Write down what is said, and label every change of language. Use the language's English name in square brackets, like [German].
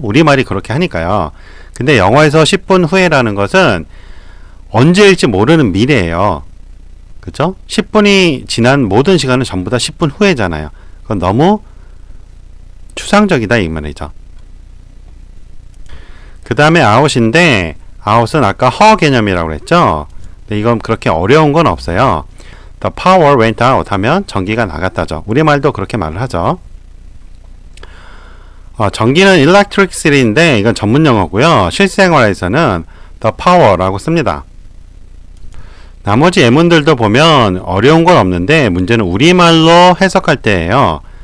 [Korean] 우리말이 그렇게 하니까요. 근데 영어에서 10분 후에라는 것은 언제일지 모르는 미래예요. 그죠? 10분이 지난 모든 시간은 전부 다 10분 후에잖아요. 그건 너무 추상적이다 이 말이죠. 그 다음에 out인데 out은 아까 her 개념이라고 그랬죠. 근데 이건 그렇게 어려운 건 없어요. [English] The power went out [Korean] 하면 전기가 나갔다죠. 우리말도 그렇게 말을 하죠. 전기는 electricity인데 이건 전문 용어고요. 실생활에서는 the power라고 씁니다. 나머지 예문들도 보면 어려운 건 없는데 문제는 우리말로 해석할 때예요.